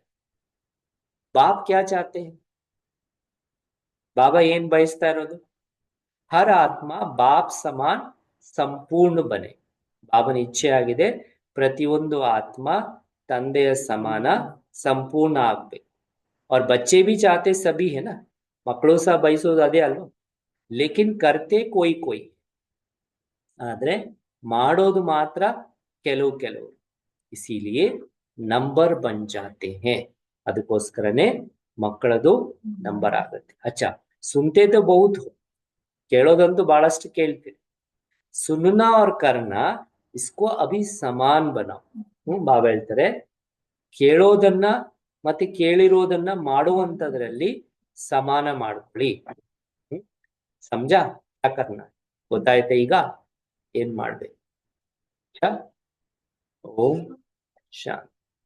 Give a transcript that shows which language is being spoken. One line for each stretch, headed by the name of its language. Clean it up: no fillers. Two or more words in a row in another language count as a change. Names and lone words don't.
Hindi: बाप क्या चाहते हैं
Kannada: ಬಾಬಾ ಏನ್ ಬಯಸ್ತಾ ಇರೋದು
Hindi: हर आत्मा बाप समान संपूर्ण बने।
Kannada: ಬಾಬನ ಇಚ್ಛೆ ಆಗಿದೆ ಪ್ರತಿಯೊಂದು ಆತ್ಮ ತಂದೆಯ ಸಮಾನ ಸಂಪೂರ್ಣ ಆಗ್ಬೇಕು।
Hindi: और बच्चे भी चाहते सभी है ना
Kannada: ಮಕ್ಕಳು ಸಹ ಬಯಸೋದು ಅದೇ ಅಲ್ವಾ।
Hindi: लेकिन करते कोई कोई
Kannada: ಆದ್ರೆ ಮಾಡೋದು ಮಾತ್ರ ಕೆಲವು
Hindi: इसीलिए नंबर बन जाते हैं
Kannada: ಅದಕ್ಕೋಸ್ಕರನೇ ಮಕ್ಕಳದು ನಂಬರ್ ಆಗುತ್ತೆ।
Hindi: अच्छा सुनते तो बहुत हो
Kannada: ಕೇಳೋದಂತೂ ಬಹಳಷ್ಟು ಕೇಳ್ತೀರಿ
Hindi: सुनना और करना इसको अभी समान बनाओ।
Kannada: ಬಾಬಾ ಹೇಳ್ತಾರೆ ಕೇಳೋದನ್ನ ಮತ್ತೆ ಕೇಳಿರೋದನ್ನ ಮಾಡುವಂತದ್ರಲ್ಲಿ ಸಮಾನ ಮಾಡ್ಕೊಳ್ಳಿ।
Hindi: समझा क्या करना
Kannada: ಗೊತ್ತಾಯ್ತಾ ಈಗ ಏನ್ ಮಾಡ್ಬೇಕು। ಓಂ ಶಾಂತಿ।